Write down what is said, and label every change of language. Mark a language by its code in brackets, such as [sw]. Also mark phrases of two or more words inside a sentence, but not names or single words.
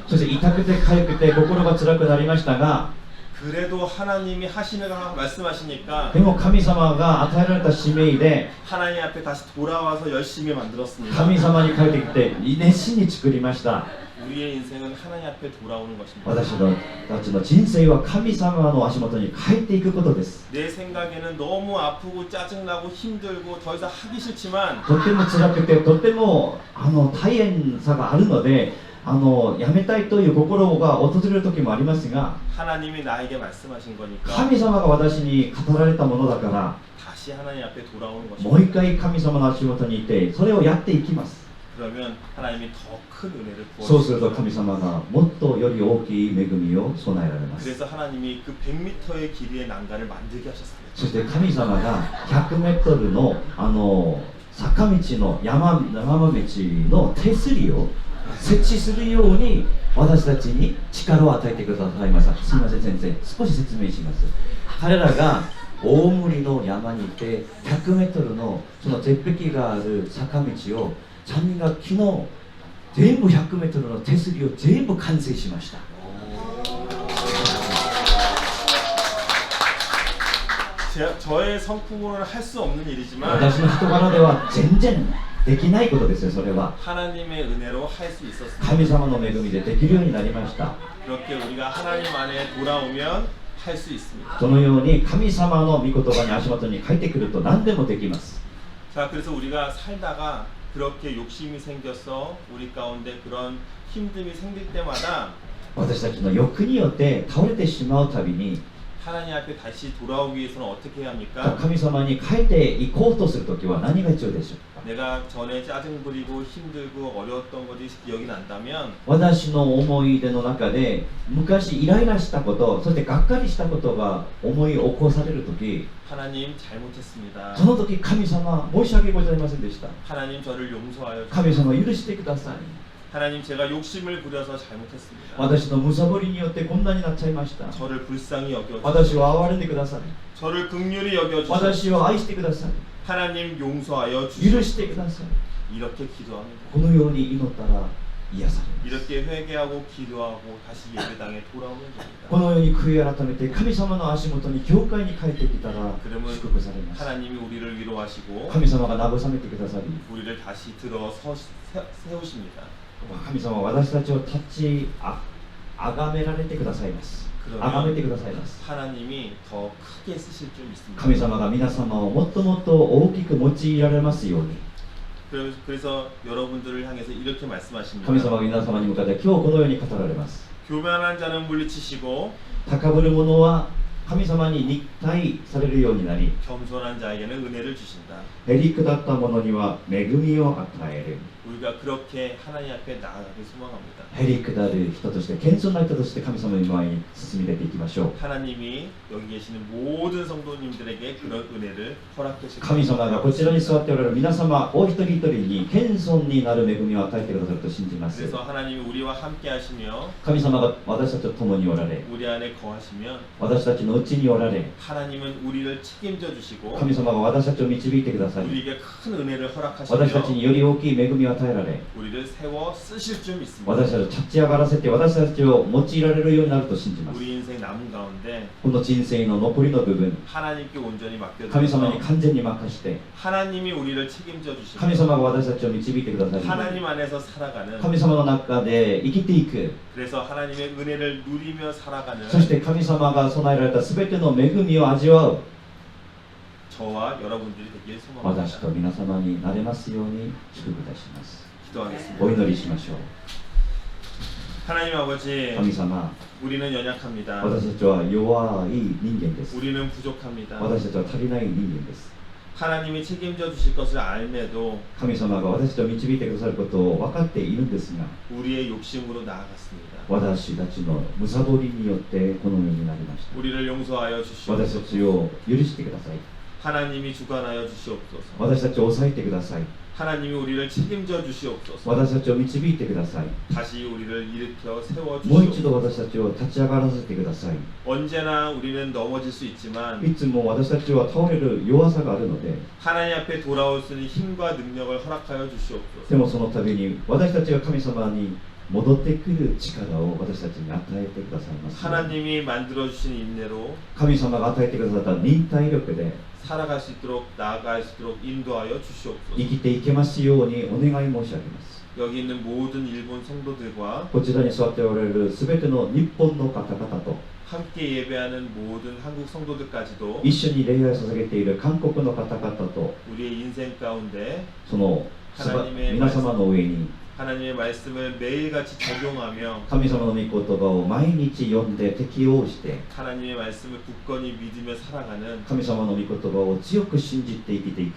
[ja] そして痛くて痒くて心が辛くなりましたが、 [ko] 그래도 하나님이 말씀하시니까 [ja] でも神様が与えられた使命で [ko] 하나님 앞에 다시 돌아와서 열심히 만들었습니다. [ja] 神様に帰ってきて熱心に作りました。 [ko] 우리의 인생은 하나님 앞에 돌아오는 것입니다. [ja] 私たちの人生は神様の足元に帰っていくことです。 [ko] 내 생각에는 너무 아프고 짜증나고 힘들고 더 이상 하기 싫지만 [ja] とても辛くてとても大変さがあるので、やめたいという心が訪れる時もありますが、 [ko] 하나님이 나에게 말씀하신 거니까 [ja] 神様が私に語られたものだから、 [ko] 다시 다시 하나님 앞에 돌아오는 [ja] もう [ko] 것입니다. [ja] 一回神様の足元にいてそれをやっていきます。 [ko] 그러면 하나님이 더 큰 은혜를 [ja] そうすると [ko] 부어주십니다. [ja] 神様がもっとより大きい恵みを備えられます。 [ko] 그래서 하나님이 그 100m의 길이의 난간을 만들게 하셨습니다. [ja] そして神様が100メートルの坂道の山道の手すりを設置するように私たちに力を与えてくださいました。すみません先生、少し説明します。彼らが大森の山にいて100メートルのその絶壁がある坂道を3人が昨日全部100メートルの手すりを全部完成しました。 [ko] 저의 성품으로는 할 수 없는 일이지만 [ja] 私の人柄では全然できないことですよ。それは [ko] 하나님의 은혜로 할 수 있었습니다. [ja] 神様の恵みでできるようになりました。 [ko] 그렇게 우리가 하나님 안에 돌아오면 할 수 있습니다. [ja] そのように神様の御言葉に足元に書いてくると何でもできます。 [ko] 자, 그래서 우리가 살다가 그렇게 욕심이 생겨서 우리 가운데 그런 힘듦이 생길 때마다 [ja] 私たちの欲によって倒れてしまうたびに [ko] 하나님 앞에 다시 돌아오기 위해서는 어떻게 해야 합니까? [ja] 神様に帰っていこうとするときは何が必要でしょうか。 [ko] 내가 전에 짜증 부리고 힘들고 어려웠던 것이 기억이 난다면 [ja] 私の思い出の中で昔イライラしたこと、そしてがっかりしたことが思い起こされるとき、 [ko] 하나님 잘못했습니다. [ja] その時神様申し訳ございませんでした。 [ko] 하나님 저를 용서하여 주십시오. [ja] 神様許してください。 [ko] 하나님 제가 욕심을 부려서 잘못했습니다. [ja] 私のむさぼりによってこんなになっちゃいました。 [ko] 저를 불쌍히 여겨 [ja] 私 [ko] 주십시오. [ja] を憐れんでください。 [ko] 저를 긍휼히 여겨 주십시오. [ja] 私を愛してください。 [ko] 하나님 용서하여 [ja] 許 [ko] 주십시오. [ja] してください。 [ko] 이렇게 기도합니다. [ja] このように祈ったら癒されます。 [ko] 이렇게 회개하고 기도하고 다시 예배당에 돌아오면 됩니다. [ja] このように悔い改めて神様の足元に教会に帰ってきたら [ko] 그러면 [ja] 祝福されます。 [ko] 하나님이 우리를 위로하시고 [ja] 神様が慰めてくださり、 [ko] 우리를 다시 들어 세우십니다. [ja] 神様は私たちを立ちあがめられてくださいます。あがめてくださいます。 [ko] 하나님이 더 크게 쓰실 줄 믿습니다. [ja] 神様が皆様をもっともっと大きく用いられますように。 [ko] 그래서 여러분들을 향해서 이렇게 말씀하십니다. [ja] 神様が皆様に向かって今日このように語られます。 [ko] 교만한 자는 물리치시고 [ja] 高ぶる者は神様に肉体されるようになり、 [ko] 겸손한 자에게는 은혜를 주신다. [ja] へりくだった者には恵みを与える。 [ko] 우리가 그렇게 하나님 앞에 나아가길 소망합니다. [ja] へりくだる人として謙遜な人として神様の前に進み出ていきましょう。 [ko] 하나님이 여기 계시는 모든 성도님들에게 그런 은혜를 허락해 주실 [ja] 神様がこちらに座っておられる皆様お一人一人に謙遜になる恵みを与えてくださると信じます。 [ko] 그래서 하나님이 우리와 함께 하시며 [ja] 神様が私たちと共におられ、 [ko] 우리 안에 거하시면 [ja] 私たちのうちにおられ、 [ko] 하나님은 우리를 책임져 주시고 [ja] 神様が私たちを導いてくださり、 [ko] 우리에게 큰 은혜를 [ja] 私たち [ko] 허락하시며 [ja] により大きい恵みを与えられ、 [ko] 우리를 세워 쓰실 줄 믿습니다. [ja] 私たちを立ち上がらせて私たちを用いられるようになると信じます。 [ko] 우리 인생 남은 가운데 [ja] この人生の残りの部分、 [ko] 하나님께 온전히 [ja] 神様に [ko] 맡겨드려서 [ja] 完全に任して、 [ko] 하나님이 우리를 책임져 주시고 [ja] 神様が私たちを導いてくださり、 [ko] 하나님 안에서 살아가는 [ja] 神様の中で生きていく、 [ko] 그래서 하나님의 은혜를 누리며 살아가는 [ja] そして神様が備えられた全ての恵みを味わう [ko] 저와 여러분들이 되길 [ja] 私 [ko] 소망합니다. [ja] と皆様になれますように祝福いたします。 [ko] 기도하겠습니다. [ja] お祈りしましょう。 [ko] 하나님 아버지 [ja] 神様、 [ko] 우리는 연약합니다. [ja] 私たちは弱い人間です。 [ko] 우리는 부족합니다. [ja] 私たちは足りない人間です。 [ko] 하나님이 책임져 주실 것을 알매도 [ja] 神様が私たちを導いてくださることを分かっているんですが、 [ko] 우리의 욕심으로 나아갔습니다. [ja] 私たちのむさぼりによってこのようになりました。 [ko] 우리를 용서하여 [ja] 私た [ko] 주시옵소서. [ja] ちを許してください。 [ko] 하나님이 주관하여 주시옵소서. [ja] 私たちを抑えてください。 [ko] 하나님이 우리를 책임져 주시옵소서. [ja] 私たちを導いてください。 [ko] 다시 우리를 일으켜 세워 [ja] もう一度 [ko] 주시옵소서. [ja] 私たちを立ち上がらせてください。 [ko] 언제나 우리는 넘어질 수 있지만 [ja] いつも私たちは倒れる弱さがあるので、 [ko] 하나님 앞에 돌아올 수 있는 힘과 능력을 허락하여 주시옵소서. [ja] でもその度に私たちが神様に戻ってくる力を私たちに与えてくださいます。 [ko] 하나님이 만들어 주신 인내로 [ja] 神様が与えてくださった忍耐力で [ko] 살아갈 수 있도록 나아갈 수 있도록 인도하여 [ja] 生 [ko] 주시옵소서. [ja] きていけますようにお願い申し上げます。 [ko] 여기 있는 모든 일본 성도들과 [ja] こちらに座っておられるすべての日本の方々と [ko] 함께 예배하는 모든 한국 성도들까지도 [ja] 一緒に礼拝を捧げている韓国の方々と [ko] 우리의 인생 가운데 [ja] その皆様の上に [ko] 하나님의 말씀을 매일같이 적용하며 [ja] 神様の御言葉を毎日読んで適応して [ko] 하나님의 말씀을 굳건히 믿으며 살아가는 [ja] 神様の御言葉を強く信じて生きていく